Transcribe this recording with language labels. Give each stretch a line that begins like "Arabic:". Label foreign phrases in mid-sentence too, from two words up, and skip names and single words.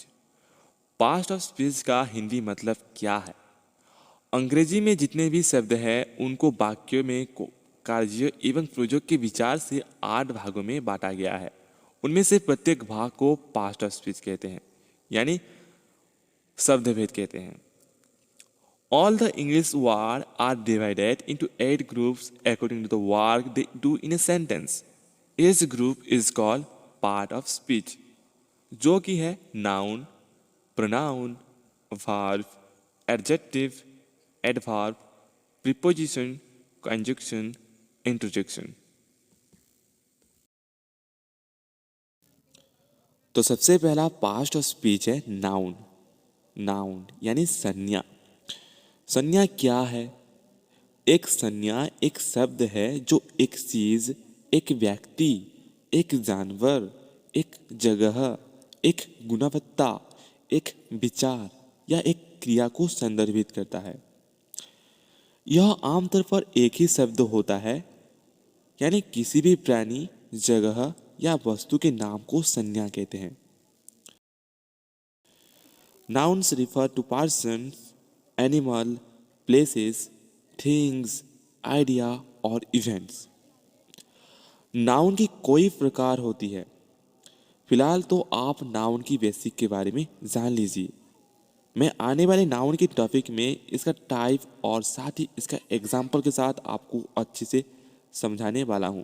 English: past of speech
Hindi: का हिंदी मतलब क्या है। अंग्रेजी में जितने भी शब्द हैं उनको वाक्यों में कार्य एवं प्रयोग के विचार से 8 भागों में बांटा गया है। उनमें से प्रत्येक भाग को
English: past of speech
Hindi: कहते हैं, यानी शब्द भेद कहते हैं।
English: All the English words are divided into 8 groups according to the work they do in a sentence. Each group is called part of speech,
Hindi: जो कि है
English: noun, pronoun, verb, adjective, adverb, preposition, conjunction, interjection।
Hindi: तो सबसे पहला
English: past of speech
Hindi: है नाउन। नाउन यानी संज्ञा। संज्ञा क्या है? एक संज्ञा एक शब्द है जो एक चीज, एक व्यक्ति, एक जानवर, एक जगह, एक गुणवत्ता, एक विचार या एक क्रिया को संदर्भित करता है। यह आमतौर पर एक ही शब्द होता है, यानी किसी भी प्राणी, जगह या वस्तु के नाम को संज्ञा कहते हैं।
English: Nouns refer to persons, animal, places, things, idea और events।
Hindi: नाउन की कोई प्रकार होती है। फिलहाल तो आप नाउन की बेसिक के बारे में जान लीजिए। मैं आने वाले नाउन की टॉपिक में इसका टाइप और साथ ही इसका एग्जाम्पल के साथ आपको अच्छे से समझाने वाला हूँ।